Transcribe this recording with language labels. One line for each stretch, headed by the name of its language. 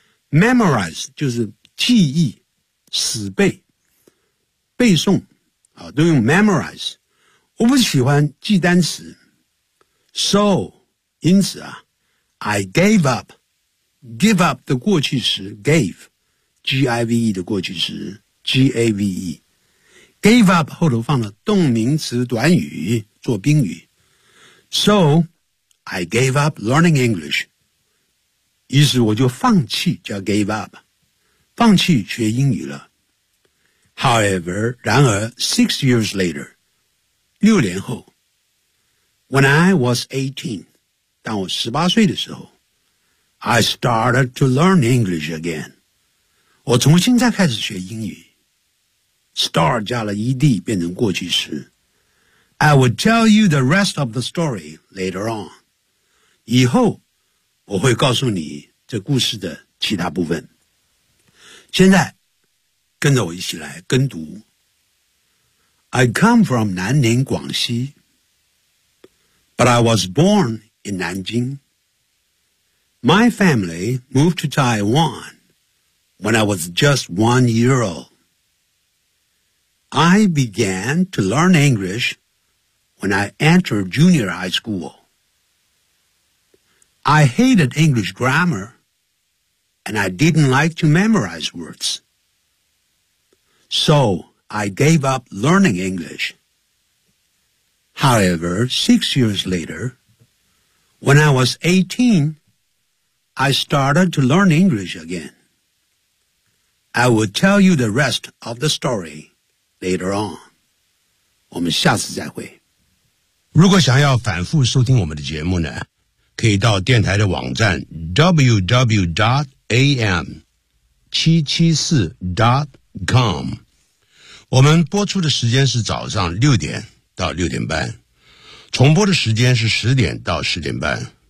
Chinese: Memorize 就是记忆死背背诵啊都用 memorize. 我不喜欢记单词。
English: So,
Chinese: 因此啊
English: I gave up, give up
Chinese: 的过去时
English: gave, G-I-V-E 的过去时 G-A-V-E, gave up
Chinese: 后头放了动名词短语做宾语
English: So, I gave up learning English.
Chinese: 于是我就放弃叫 gave up, 放弃学英语了。
English: However,
Chinese: 然而
English: six years later,
Chinese: 六年后
English: when I was 18,
Chinese: 当我十八岁的时候
English: I started to learn English again.
Chinese: 我从现在开始学英语。 Start 加了 ed 变成过去时。
English: I will tell you the rest of the story later on.
Chinese: 以后我会告诉你这故事的其他部分。现在跟着我一起来跟读。
English: I come from 南宁广西 But I was born in 南京 My family moved to Taiwan When I was just 1 year old I began to learn English When I entered junior high school I hated English grammar And I didn't like to memorize words So I gave up learning English. However, 6 years later, when I was 18, I started to learn English again. I will tell you the rest of the story later on.
Chinese: 我们下次再会。如果想要反复收听我们的节目呢，可以到电台的网站 www.am774.com。我们播出的时间是早上六点到六点半，重播的时间是十点到十点半。